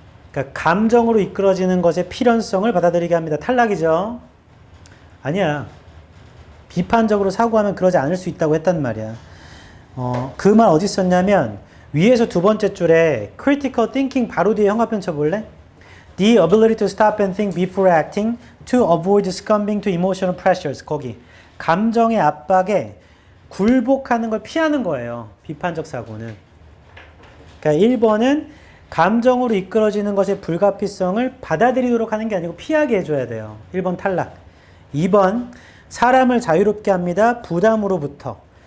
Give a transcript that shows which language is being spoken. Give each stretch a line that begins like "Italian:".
Korean: 그러니까 감정으로 이끌어지는 것의 필연성을 받아들이게 합니다. 탈락이죠. 아니야. 비판적으로 사고하면 그러지 않을 수 있다고 했단 말이야. 그 말 어디 썼냐면 위에서 두 번째 줄에 critical thinking 바로 뒤에 형합변 쳐볼래?
English: The ability to stop and think before acting to avoid succumbing to emotional pressures.
Korean: 거기 감정의 압박에 굴복하는 걸 피하는 거예요. 비판적 사고는. 그러니까 1번은 감정으로 이끌어지는 것의 불가피성을 받아들이도록 하는 게 아니고 피하게 해줘야 돼요. 1번 탈락. 2번 사람을 자유롭게 합니다. 부담으로부터.